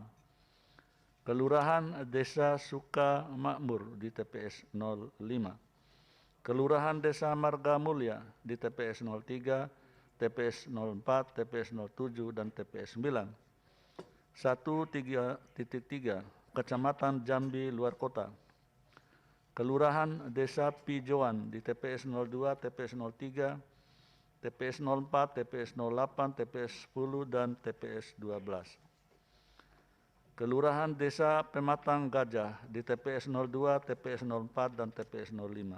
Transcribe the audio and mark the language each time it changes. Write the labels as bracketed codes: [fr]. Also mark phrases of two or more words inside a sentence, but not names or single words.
[id] Kelurahan Desa Suka Makmur di TPS 05. Kelurahan Desa Marga Mulia di TPS 03, TPS 04, TPS 07, dan TPS 9. 1.3 Kecamatan Jambi Luar Kota, Kelurahan Desa Pijoan di TPS 02, TPS 03, TPS 04, TPS 08, TPS 10, dan TPS 12. Kelurahan Desa Pematang Gajah di TPS 02, TPS 04, dan TPS 05.